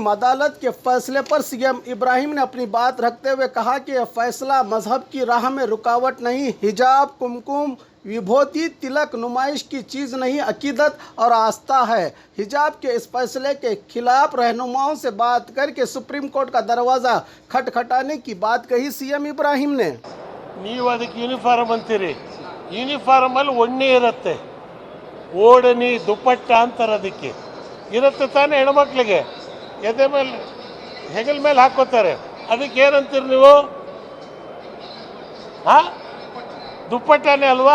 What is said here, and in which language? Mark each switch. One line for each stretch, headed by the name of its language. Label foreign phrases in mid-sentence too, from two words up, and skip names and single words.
Hindi: अदालत के फैसले पर सीएम इब्राहिम ने अपनी बात रखते हुए कहा कि यह फैसला मजहब की राह में रुकावट नहीं। हिजाब, कुमकुम, विभूति, तिलक नुमाइश की चीज़ नहीं, अकीदत और आस्था है। हिजाब के इस फैसले के खिलाफ रहनुमाओं से बात करके सुप्रीम कोर्ट का दरवाज़ा खटखटाने की बात कही सीएम इब्राहिम ने।
Kannada: ನೀವು ಅದಕ್ಕೆ ಯೂನಿಫಾರ್ಮ್ ಅಂತೀರಿ, ಯೂನಿಫಾರ್ಮಲ್ಲಿ ಒಣ್ಣೆ ಇರುತ್ತೆ, ಓಡನಿ ದುಪ್ಪಟ್ಟ ಅಂತಾರೆ, ಅದಕ್ಕೆ ಇರುತ್ತೆ ತಾನೇ ಹೆಣ್ಮಕ್ಳಿಗೆ, ಎದೆ ಮೇಲೆ ಹೆಗಲ ಮೇಲೆ ಹಾಕೋತಾರೆ, ಅದಕ್ಕೆ ಏನಂತೀರಿ ನೀವು? ಹಾಂ, ದುಪ್ಪಟ್ಟನೇ ಅಲ್ವಾ?